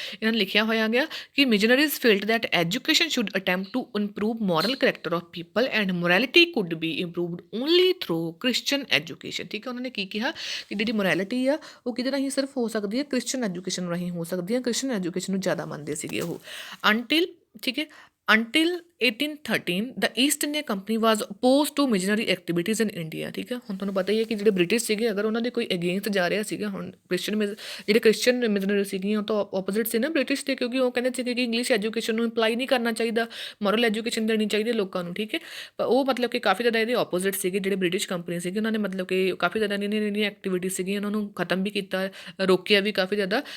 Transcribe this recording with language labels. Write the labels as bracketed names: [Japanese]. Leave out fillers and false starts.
[Punjabi] ਇਹਨਾਂ ਨੇ ਲਿਖਿਆ ਹੋਇਆ ਗਿਆ ਕਿ [English] missionaries felt that education should attempt to improve moral character of people and morality could be improved only through Christian education, ਠੀਕ [Punjabi] ਹੈ। ਉਹਨਾਂ ਨੇ ਕੀ ਕਿਹਾ ਕਿ ਜਿਹੜੀ ਮੋਰੈਲਿਟੀ ਆ ਉਹ ਕਿਹਦੇ ਰਾਹੀਂ ਸਿਰਫ ਹੋ ਸਕਦੀ ਹੈ, ਕ੍ਰਿਸਚਨ ਐਜੂਕੇਸ਼ਨ ਰਾਹੀਂ ਹੋ ਸਕਦੀ ਹੈ। ਕ੍ਰਿਸਚਨ ਐਜੂਕੇਸ਼ਨ ਨੂੰ ਜ਼ਿਆਦਾ ਮੰਨਦੇ ਸੀਗੇ ਉਹ। [English] until, [Punjabi] ਠੀਕ ਹੈ, [English] until 1813 the East India Company was opposed to missionary activities in India, ਠੀਕ ਹੈ। [Punjabi] ਹੁਣ ਤੁਹਾਨੂੰ ਪਤਾ ਹੀ ਹੈ ਕਿ ਜਿਹੜੇ ਬ੍ਰਿਟਿਸ਼ ਸੀਗੇ ਅਗਰ ਉਹਨਾਂ ਦੇ ਕੋਈ ਅਗੇਂਸਟ ਜਾ ਰਿਹਾ ਸੀਗਾ, ਹੁਣ ਜਿਹੜੇ ਕ੍ਰਿਸਚਨ ਮਿਸ਼ਨਰੀ ਸੀਗੀਆਂ ਉਹ ਤਾਂ ਆਪੋਜ਼ਿਟ ਸੀ ਨਾ ਬ੍ਰਿਟਿਸ਼ ਦੇ, ਕਿਉਂਕਿ ਉਹ ਕਹਿੰਦੇ ਸੀਗੇ ਕਿ ਇੰਗਲਿਸ਼ ਐਜੂਕੇਸ਼ਨ ਨੂੰ ਇੰਪਲਾਈ ਨਹੀਂ ਕਰਨਾ ਚਾਹੀਦਾ, ਮੋਰਲ ਐਜੂਕੇਸ਼ਨ ਦੇਣੀ ਚਾਹੀਦੀ ਲੋਕਾਂ ਨੂੰ, ਠੀਕ ਹੈ। ਪਰ ਉਹ ਮਤਲਬ ਕਿ ਕਾਫੀ ਜ਼ਿਆਦਾ ਇਹਦੇ ਆਪੋਜ਼ਿਟ ਸੀਗੇ ਜਿਹੜੇ ਬ੍ਰਿਟਿਸ਼ ਕੰਪਨੀ ਸੀਗੀ। ਉਹਨਾਂ ਨੇ ਮਤਲਬ ਕਿ ਕਾਫੀ ਜ਼ਿਆਦਾ ਜਿਹੜੀਆਂ ਐਕਟੀਵਿਟੀ ਸੀਗੀਆਂ ਉਹਨਾਂ ਨੂੰ ਖਤਮ ਵੀ ਕੀਤਾ, ਰੋਕਿਆ ਵੀ ਕਾਫੀ ਜ਼ਿਆਦਾ।